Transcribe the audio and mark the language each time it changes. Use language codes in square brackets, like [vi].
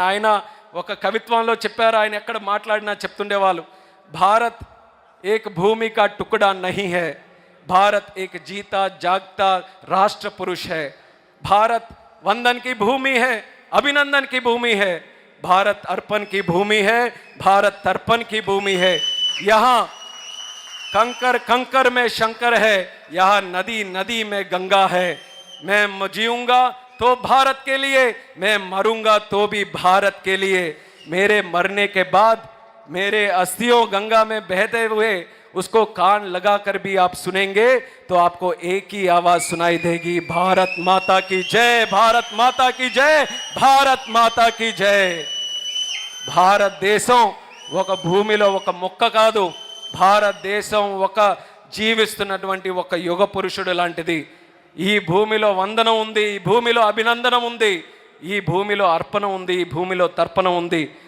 [te] ఆయన ఒక కవిత్వంలో చెప్పారు, ఆయన ఎక్కడ మాట్లాడినా చెప్తుండేవాళ్ళు, [hi] భారత్ ఏక్ భూమి కా టుకుడా నహీ హై, భారత్ ఏక్ జీతా జాగ్తా రాష్ట్ర పురుష్ హై, భారత్ वंदन की भूमि है, अभिनंदन की भूमि है, भारत अर्पण की भूमि है, भारत तर्पण की भूमि है। यहाँ कंकर कंकर में शंकर है, यहाँ नदी नदी में गंगा है। मैं जीऊंगा तो भारत के लिए, मैं मरूंगा तो भी भारत के लिए। मेरे मरने के बाद मेरे अस्थियों गंगा में बहते हुए उसको कान लगाकर भी आप सुनेंगे तो आपको एक ही आवाज सुनाई देगी, भारत माता की जय, भारत माता की जय, भारत माता की जय। [te] భారతదేశం ఒక భూమిలో ఒక మొక్క కాదు, భారతదేశం ఒక జీవిస్తున్నటువంటి ఒక యుగ పురుషుడు లాంటిది. ఈ భూమిలో వందనం ఉంది, ఈ భూమిలో అభినందనం ఉంది, ఈ భూమిలో అర్పణ ఉంది, ఈ భూమిలో తర్పణం ఉంది.